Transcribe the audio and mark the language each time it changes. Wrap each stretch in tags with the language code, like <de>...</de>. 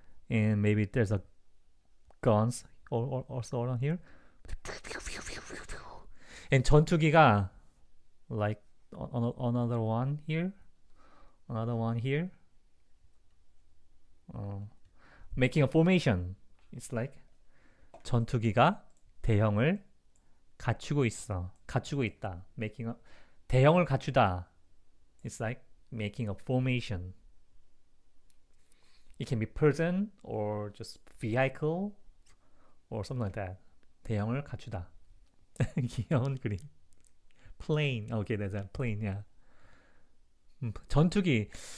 <en>And maybe there's a guns or also around here. And 전투기가 like another one here, another one here. Making a formation. It's like</en> <ko>전투기가 대형을 갖추고 있어. 갖추고 있다.</ko> <en>Making a 대형을 갖추다. It's like making a formation. It can be person or just vehicle or something like that.</en> <ko>대형을 갖추다. 귀여운 그림.</ko> <en>Plane. Okay, that's a plane. Yeah. 전투기.</en>